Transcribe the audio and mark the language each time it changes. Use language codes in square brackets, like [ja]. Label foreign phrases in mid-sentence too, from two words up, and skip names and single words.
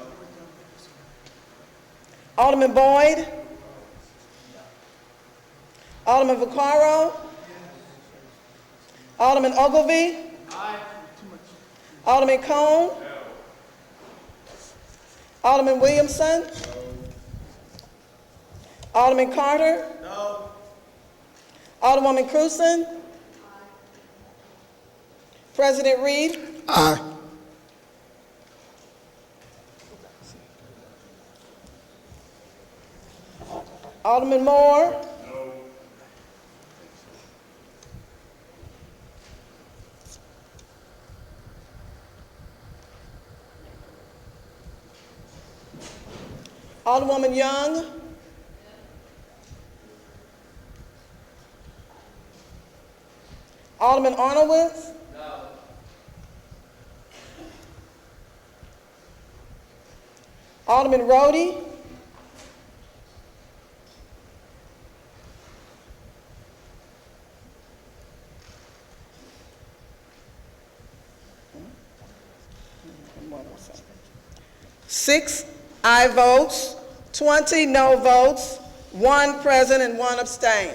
[en] Alderman Boyd. Alderman Vaccaro. Alderman Ogilvie. Aye. Alderman Cone. No. Alderman Williamson. No. Alderman Carter. No. Alderwoman Cruzen. Aye. President Reed. Aye. Alderman Moore. No. Alderwoman Young. Alderman Arnowitz. No. Alderman Rhodey. Six aye votes, 20 no votes, 1 present and 1 abstain.